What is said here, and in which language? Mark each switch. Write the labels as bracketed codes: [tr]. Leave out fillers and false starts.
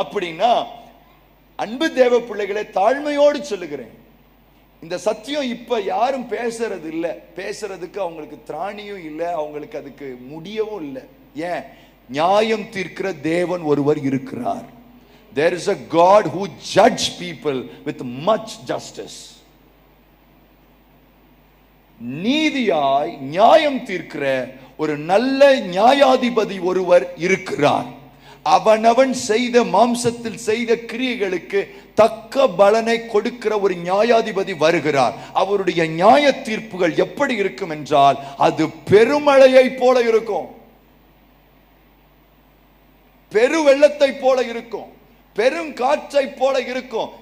[ta] அப்படின்னா அன்பு தேவ பிள்ளைகளை தாழ்மையோடு சொல்லுகிறேன், இந்த சத்தியம் இப்ப யாரும் பேசுறது இல்ல. பேசுறதுக்கு அவங்களுக்கு திராணியும் இல்லை, அவங்களுக்கு அதுக்கு முடியவும் இல்லை. ஏன்? நியாயம் தீர்க்கிற தேவன் ஒருவர் இருக்கிறார். [en] There is a God who judge people with much justice. [ta] நீதியாய் நியாயம் தீர்க்கிற ஒரு நல்ல நியாயாதிபதி ஒருவர் இருக்கிறார். அவனவன் செய்த மாம்சத்தில் செய்த கிரியைகளுக்கு தக்க பலனை கொடுக்கிற ஒரு நியாயாதிபதி வருகிறார். அவருடைய நியாய தீர்ப்புகள் எப்படி இருக்கும் என்றால் அது பெருமழையை போல இருக்கும், பெருவெள்ளத்தை போல இருக்கும், பெருங்காற்றை போல இருக்கும்.